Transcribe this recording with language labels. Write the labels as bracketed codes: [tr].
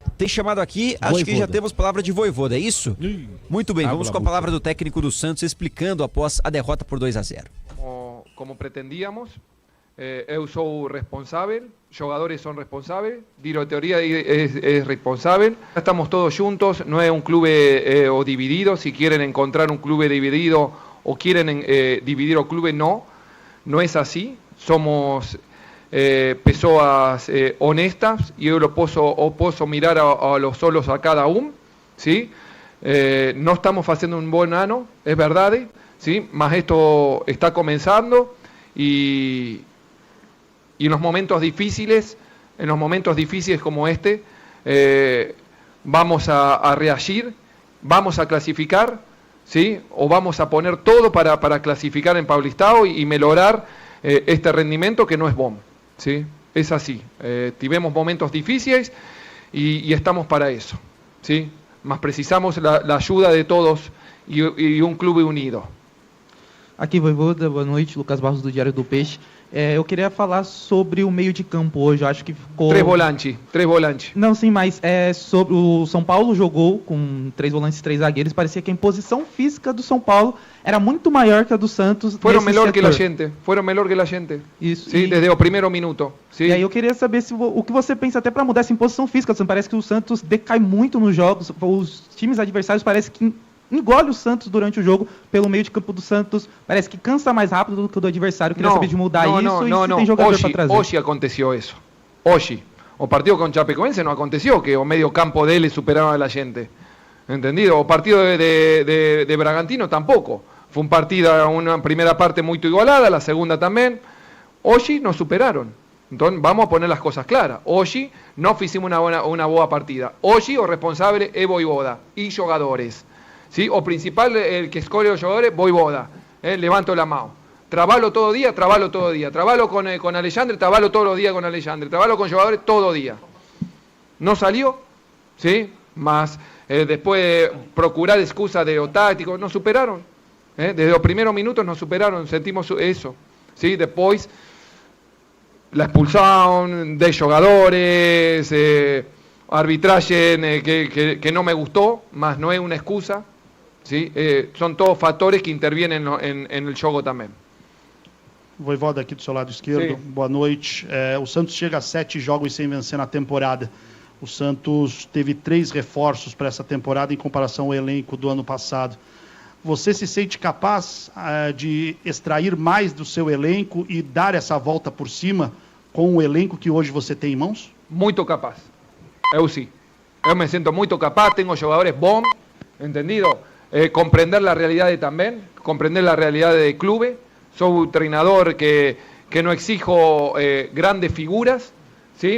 [pt] Tem chamado aqui, acho que já temos palavra de Vojvoda, é isso? Muito bem, vamos com a palavra do técnico do Santos explicando após a derrota por 2-0. Como pretendíamos, eu sou responsável, jogadores são responsáveis, [es] diretoria es responsable. Estamos todos juntos, no es un club o dividido. Si quieren encontrar un club dividido o quieren dividir o club, no es así. Somos pessoas honestas y yo lo posso mirar a los solos a cada uno, ¿sí? No estamos haciendo un buen ano, es verdad, ¿sí? Mas esto está comenzando y en los momentos difíciles como este, vamos a reagir, vamos a clasificar, ¿sí? O vamos a poner todo para clasificar en Paulistão y mejorar este rendimiento que no es bom, ¿sí? Es así. Tivemos momentos difíciles y estamos para eso, ¿sí? Mas precisamos la ayuda de todos y un club unido. [pt] Aqui, Voivoda, boa noite, Lucas Barros do Diário do Peixe. Eu queria falar sobre o meio de campo hoje, eu acho que ficou... Três volantes. Não, sim, mas sobre o São Paulo jogou com 3 volantes e 3 zagueiros, parecia que a imposição física do São Paulo era muito maior que a do Santos. Fueron melhor que a gente. Isso. Sim, desde o primeiro minuto. Sim. E aí eu queria saber o que você pensa até para mudar essa imposição física. Parece que o Santos decai muito nos jogos, os times adversários parece que engole o Santos durante o jogo pelo meio de campo do Santos, parece que cansa mais rápido do que o do adversário. Queria saber de mudar isso e se tem jogador para trazer. Hoje aconteceu isso. Hoje. [es] O partido con Chapecoense no aconteció que o medio campo de él superaron a la gente. ¿Entendido? O partido de Bragantino tampoco. Fue un partido, una primera parte muy igualada, la segunda también. Hoy nos superaron. Entonces vamos a poner las cosas claras. Hoy no hicimos una boa partida. Hoy o responsable es Voivoda y jugadores. ¿Sí? O principal, el que escoge los jugadores, Voivoda. Levanto la mano. Trabalo todo día. Trabalo con Alexandre, trabalo todos los días con Alexandre. Trabalo con jugadores todo día. No salió, ¿sí? Más después de procurar excusas de lo táctico, nos superaron. Desde los primeros minutos nos superaron, sentimos eso. ¿Sí? Después, la expulsión de jugadores, arbitraje que no me gustó, más no es una excusa. ¿Sí? Son todos factores que intervienen en el jogo também. [pt] Voivoda aqui do seu lado esquerdo, boa noite. O Santos chega a 7 jogos sem vencer na temporada. O Santos teve 3 reforços para essa temporada em comparação ao elenco do ano passado. Você se sente capaz de extrair mais do seu elenco e dar essa volta por cima com o elenco que hoje você tem em mãos? Muito capaz. Eu sim. Eu me sinto muito capaz, tenho jogadores bons, entendido? [es] Comprender la realidad también, comprender la realidad del club. Soy un entrenador que no exijo grandes figuras, ¿sí?